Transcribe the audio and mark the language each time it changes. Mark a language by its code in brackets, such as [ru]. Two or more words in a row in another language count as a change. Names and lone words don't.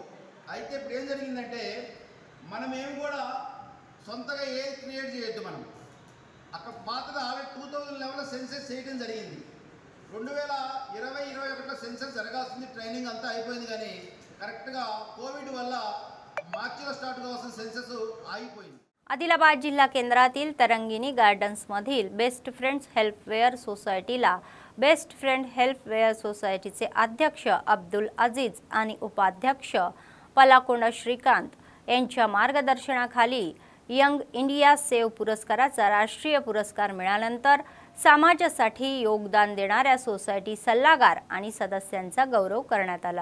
[te] అయితే ఇప్పుడు ఏం జరిగిందంటే మనం ఏమి కూడా సొంతగా ఏ క్రియేట్ చేయొద్దు. మనం అక్కడ పాతగా ఆల్రెడీ 2011లో సెన్సెస్ చేయడం జరిగింది. 2020-21లో సెన్సెస్ జరగాల్సింది, ट्रेनिंग అంతా అయిపోయింది, కానీ కరెక్ట్గా కోవిడ్ వల్ల మార్చిలో స్టార్ట్ కావాల్సిన సెన్సెస్ ఆగిపోయింది. [mr] आदिलाबाद जिल्हा केंद्रातील तरंगिणी गार्डन्समधील बेस्ट फ्रेंड्स हेल्पवेअर सोसायटीला बेस्ट फ्रेंड हेल्पवेअर सोसायटीचे अध्यक्ष अब्दुल अजीज आणि उपाध्यक्ष पलाकोंड श्रीकांत यांच्या मार्गदर्शनाखाली यंग इंडिया सेव्ह पुरस्काराचा राष्ट्रीय पुरस्कार मिळाल्यानंतर समाजासाठी योगदान देणाऱ्या सोसायटी सल्लागार आणि सदस्यांचा गौरव करण्यात आला।